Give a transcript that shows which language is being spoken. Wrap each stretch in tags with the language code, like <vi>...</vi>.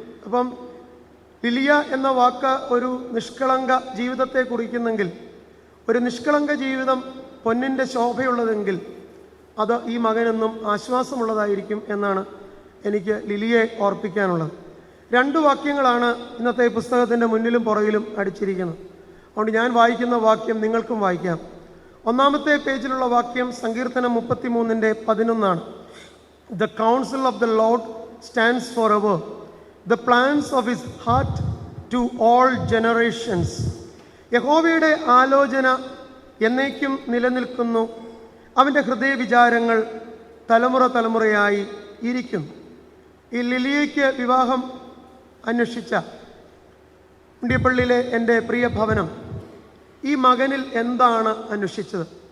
<ml>അപ്പം ലിലിയ എന്ന വാക്ക് ഒരു നിഷ്കളങ്ക ജീവിതത്തെ കുറിക്കുന്നെങ്കിൽ, ഒരു നിഷ്കളങ്ക ജീവിതം പൊന്നിൻ്റെ ശോഭയുള്ളതെങ്കിൽ അത് ഈ മകനെന്നും ആശ്വാസമുള്ളതായിരിക്കും എന്നാണ് എനിക്ക് ലിലിയെ ഓർപ്പിക്കാനുള്ളത്. 2 വാക്യങ്ങളാണ് ഇന്നത്തെ പുസ്തകത്തിൻ്റെ മുന്നിലും പുറകിലും അടിച്ചിരിക്കുന്നത്. അതുകൊണ്ട് ഞാൻ വായിക്കുന്ന വാക്യം നിങ്ങൾക്കും വായിക്കാം. 1-ാമത്തെ പേജിലുള്ള വാക്യം സങ്കീർത്തനം 33:11.</ml> <en>The counsel of the Lord stands forever, the plans of his heart to all generations.</en> <ml>യഹോവയുടെ ആലോചന എന്നേക്കും നിലനിൽക്കുന്നു, അവൻ്റെ ഹൃദയവിചാരങ്ങൾ തലമുറയായി ഇരിക്കും. ഈ ലിലിയയ്ക്ക് വിവാഹം അന്വേഷിച്ച ഉണ്ടിയപ്പള്ളിയിലെ എൻ്റെ പ്രിയ ഭവനം ഈ മകനിൽ എന്താണ് അന്വേഷിച്ചത്?</ml>